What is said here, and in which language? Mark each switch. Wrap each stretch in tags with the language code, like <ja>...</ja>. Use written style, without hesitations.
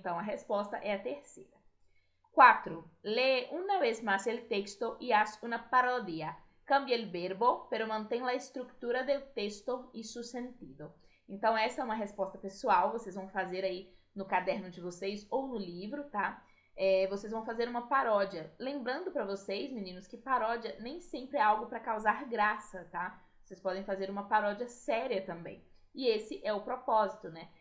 <pt>Então a resposta é a terceira. 4.</pt> <es>Lee una vez más el texto y haz una parodia. Cambia el verbo, pero</es> <pt>mantém a estrutura do texto e</pt> <es>su sentido.</es> <pt>Então essa é uma resposta pessoal, vocês vão fazer aí no caderno de vocês ou no livro, tá? Vocês vão fazer uma paródia. Lembrando para vocês, meninos, que paródia nem sempre é algo para causar graça, tá? Vocês podem fazer uma paródia séria também. E esse é o propósito, né?</pt>